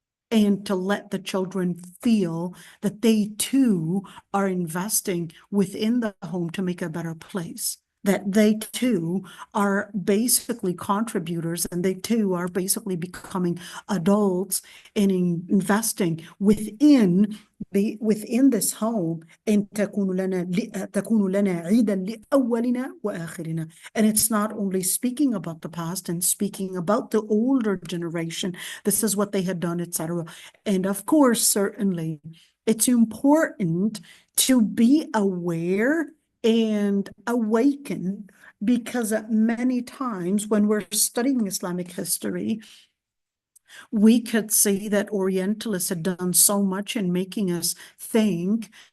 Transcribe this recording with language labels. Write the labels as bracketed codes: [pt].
[en] And to let the children feel that they too are investing within the home to make a better place, that they too are basically contributors, and they too are basically becoming adults and investing within this home. [ar] And تكون لنا عيدا لأولنا وآخرنا. [en] And it's not only speaking about the past and speaking about the older generation, this is what they had done, etc. And of course, certainly, it's important to be aware and awaken, because many times when we're studying Islamic history, we could see that Orientalists had done so much in making us think